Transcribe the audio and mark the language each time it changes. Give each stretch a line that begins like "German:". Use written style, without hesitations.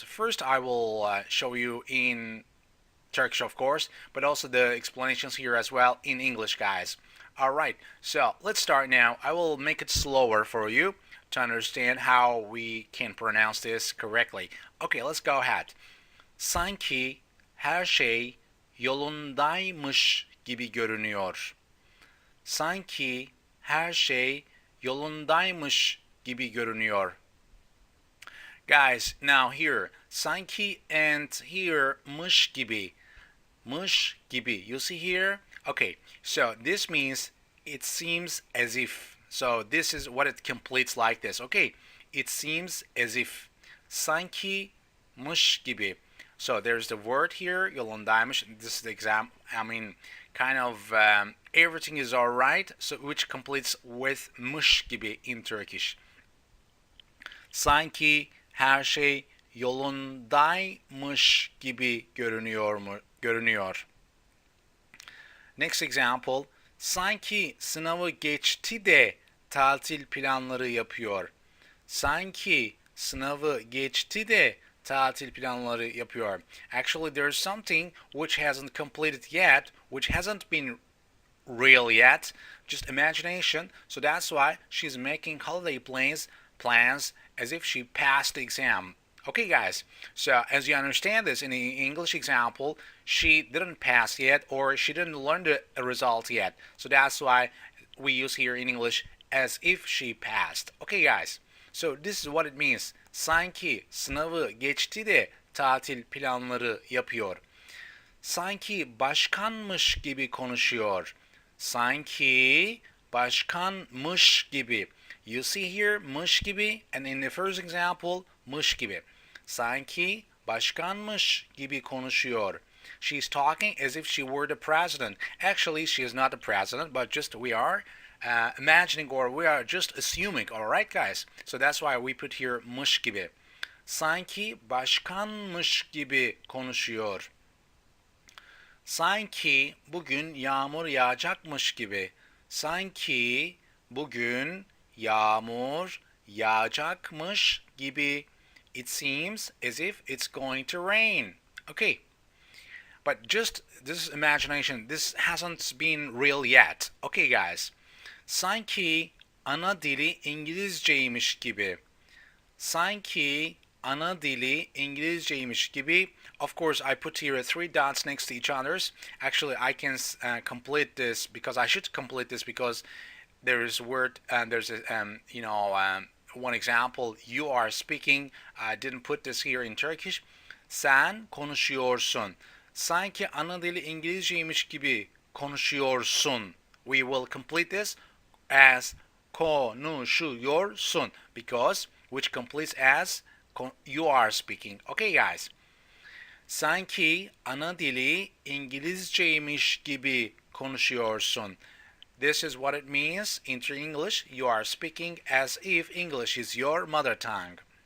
English: First, I will show you in Turkish, of course, but also the explanations here as well in English, guys. Alright, so let's start now. I will make it slower for you to understand how we can pronounce this correctly. Okay, let's go ahead.
Turkish: Sanki her şey yolundaymış gibi görünüyor. Sanki her şey yolundaymış gibi görünüyor.
English: Guys, now here, sanki and here
Turkish: mış gibi. Mış gibi.
English: You see here? Okay, so this means it seems as if. So this is what it completes like this. Okay, it seems as if.
Turkish: Sanki mış gibi.
English: So there's the word here, yolundaymış. This is the exam. I mean, kind of everything is alright. So which completes with mış gibi in Turkish.
Turkish: Sanki her şey yolundaymış gibi görünüyor.
English: Next example.
Turkish: Sanki sınavı geçti de tatil planları yapıyor. Sanki sınavı geçti de tatil planları yapıyor.
English: Actually, there's something which hasn't completed yet, which hasn't been real yet, just imagination. So that's why she's making holiday plans as if she passed the exam. Okay, guys, so as you understand this in the English example, she didn't pass yet or she didn't learn the result yet. So that's why we use here in English as if she passed. Okay, guys, so this is what it means.
Turkish: Sanki sınavı geçti de tatil planları yapıyor. Sanki başkanmış gibi konuşuyor. Sanki başkanmış gibi.
English: You see here mış gibi, and in the first example mış gibi.
Turkish: Sanki başkanmış gibi konuşuyor.
English: She's talking as if she were the president. Actually, she is not the president, but just we are imagining or we are just assuming. All right, guys. So that's why we put here mış gibi.
Turkish: Sanki başkanmış gibi konuşuyor. Sanki bugün yağmur yağacakmış gibi. Sanki bugün yağmur yağacakmış gibi.
English: It seems as if it's going to rain. Okay. But just this is imagination. This hasn't been real yet. Okay, guys.
Turkish: Sanki ana dili İngilizceymiş gibi. Sanki ana dili İngilizceymiş gibi.
English: Of course, I put here three dots next to each others. Actually, I can complete this because I should complete this because there is word there's a one example. You are speaking. I didn't put this here in Turkish.
Turkish: Sen konuşuyorsun. Sanki ana dili İngilizceymiş gibi konuşuyorsun.
English: We will complete this as konuşuyorsun because which completes as you are speaking. Okay, guys.
Turkish: Sanki ana dili İngilizceymiş gibi konuşuyorsun.
English: This is what it means in English. You are speaking as if English is your mother tongue.